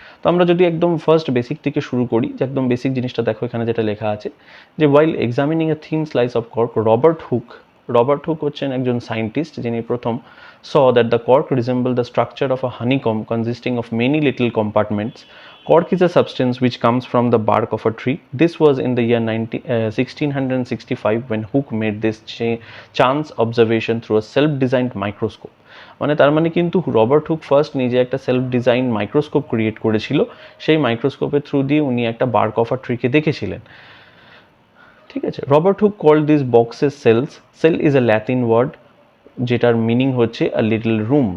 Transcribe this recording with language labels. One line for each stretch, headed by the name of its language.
Bangla: তো আমরা যদি একদম ফার্স্ট বেসিক থেকে শুরু করি, যে একদম বেসিক জিনিসটা দেখো এখানে যেটা লেখা আছে, যে
English: while examining a thin slice of cork,
Bangla: Robert Hooke হচ্ছেন একজন সায়েন্টিস্ট যিনি প্রথম
English: saw that the cork resembled the structure of a honeycomb consisting of many little compartments. Cork is a substance which comes from the bark of a tree. This was in the year 1665 when Hooke made this chance observation through a self-designed microscope.
Bangla: মানে তার মানে কিন্তু Robert Hooke first নিজে একটা self design microscope create করেছিল, সেই মাইক্রোস্কোপের through দিয়ে উনি একটা বার্ক অফ আ ট্রিকে দেখেছিলেন। ঠিক আছে,
English: Robert Hooke called this boxes cells. Cell is a Latin word
Bangla: যেটার মিনিং হচ্ছে
English: A little room.